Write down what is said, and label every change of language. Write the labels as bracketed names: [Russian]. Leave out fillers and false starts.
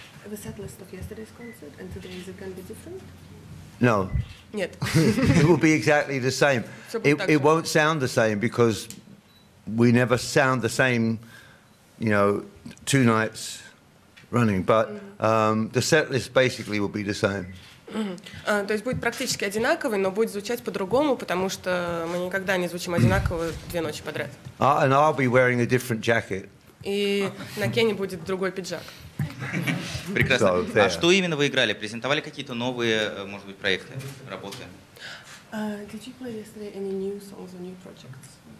[English] The set list of yesterday's concert and today's is going to be different? No. [Russian] Нет. [English] It will be exactly the same. It won't sound the same because we never sound the same, you know, 2 nights running. But the set list basically will be the same. [Russian] То есть будет практически одинаковый, но будет звучать по-другому, потому что мы никогда не звучим одинаково 2 ночи подряд. [English] And I'll be wearing a different jacket. [Russian] И на Кене будет другой пиджак. Прекрасно. А что именно вы играли? Презентовали какие-то новые, может быть, проекты, работы? [English] Did you play yesterday any new songs or new projects?